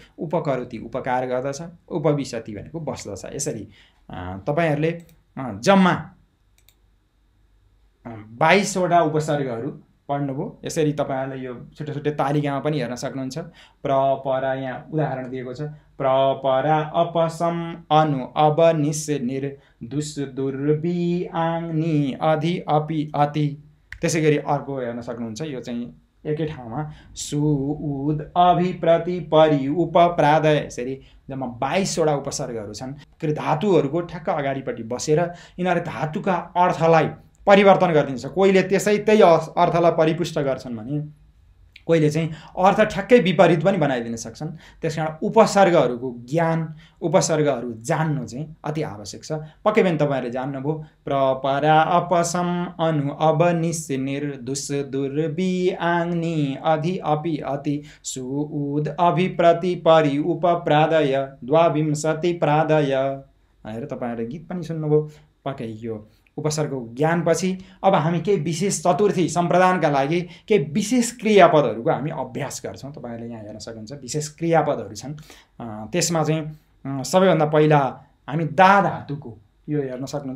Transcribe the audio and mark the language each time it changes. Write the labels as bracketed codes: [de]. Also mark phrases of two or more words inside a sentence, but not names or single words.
[ne] उपकरोति उपकार गर्दछ, उपविशति भनेको बस्दछ। यसरी तपाईँहरूले जम्मा 22वटा उपसर्गहरू पढ्नुभयो। यसरी तपाईँहरूले यो छुट्टै छुट्टै तालिकामा पनि हेर्न सक्नुहुन्छ। प्र परा यहाँ उदाहरण दिएको छ। [sa] प्र परा अपसम अनु अब निस निर दुस दुर बि आङ नि अधि अपि अति। [ne] त्यसै गरी अर्को हेर्न सक्नुहुन्छ, यो चाहिँ एकै ठाउँमा [sa] सु उद अभि प्रति परि उप प्रादय। [ne] यसरी जम्मा 22वटा उपसर्गहरू छन्। धातुहरूको ठ्याक्क अगाडिपट्टि बसेर यिनीहरू धातुका अर्थलाई परिवर्तन गरिदिन्छ। कोहीले त्यही अर्थलाई परिपुष्ट गर्छन् भने कोहीले चाहिँ अर्थ ठ्याक्कै विपरीत पनि बनाइदिन सक्छन्। त्यसकारण उपसर्गहरूको ज्ञान, उपसर्गहरू जान्नु चाहिँ अति आवश्यक छ। पक्कै पनि तपाईँहरूले जान्नुभयो। [sa] प्र परा अपसम अनु अब निस निर दुस दुर बि आङ नि अधि अपि अति सु उद अभि प्रति परि उप प्रादय द्वाविंशति प्रादय [ne] भनेर तपाईँहरूले गीत पनि सुन्नुभयो। पक्कै यो उपसर्गको ज्ञानपछि अब हामी केही विशेष चतुर्थी सम्प्रदानका लागि केही विशेष क्रियापदहरूको हामी अभ्यास गर्छौँ। तपाईँहरूले यहाँ हेर्न सक्नुहुन्छ विशेष क्रियापदहरू छन्। त्यसमा चाहिँ सबैभन्दा पहिला हामी दा धातुको यो हेर्न सक्नुहुन्छ।